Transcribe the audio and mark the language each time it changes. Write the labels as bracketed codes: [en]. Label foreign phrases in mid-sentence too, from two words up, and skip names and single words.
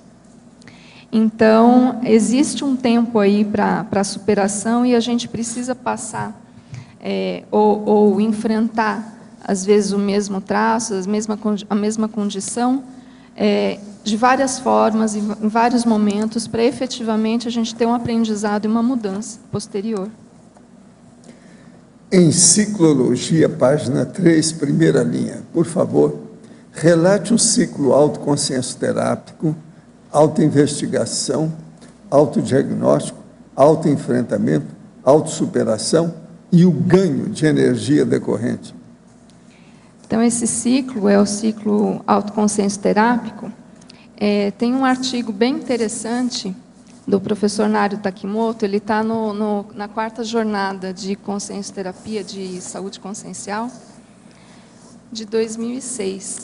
[pt] Então, existe um tempo aí para a superação, e a gente precisa passar ou enfrentar, às vezes, o mesmo traço, a mesma condição, de várias formas, em vários momentos, para efetivamente a gente ter um aprendizado e uma mudança posterior. Em Ciclologia, página 3, primeira linha, por favor, relate um ciclo autoconsciência terápico, autoinvestigação, autodiagnóstico, autoenfrentamento, autossuperação e o ganho de energia decorrente. Então, esse ciclo é o ciclo autoconsciência terápico. Tem um artigo bem interessante do professor Nário Takimoto, ele está na 4ª jornada de consciência terapia de saúde consciencial, de 2006.